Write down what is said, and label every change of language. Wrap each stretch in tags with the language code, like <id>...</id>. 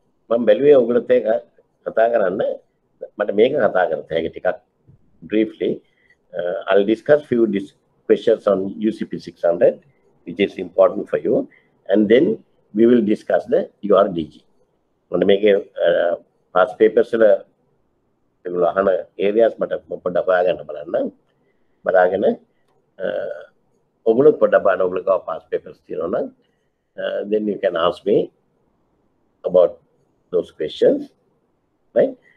<si>මම බැලුවේ ඔයගොල්ලොත් එක්ක කතා කරන්න මට මේක කතා කරන්න හැකියි ටිකක් briefly.</si> <en>I'll discuss few questions on UCP 600, which is important for you, and then we will discuss the URDG.</en> <si>මම මේකේ past papers වල ඒගොල්ලෝ අහන areas මට පොඩ්ඩක් හොයාගන්න බලන්න. බලාගෙන ඔයගොල්ලෝ පොඩ්ඩක් බලන්න ඔයගොල්ලෝ ගාව past papers තියෙනවා නම්</si> <en>then you can ask me about those questions, right?</en>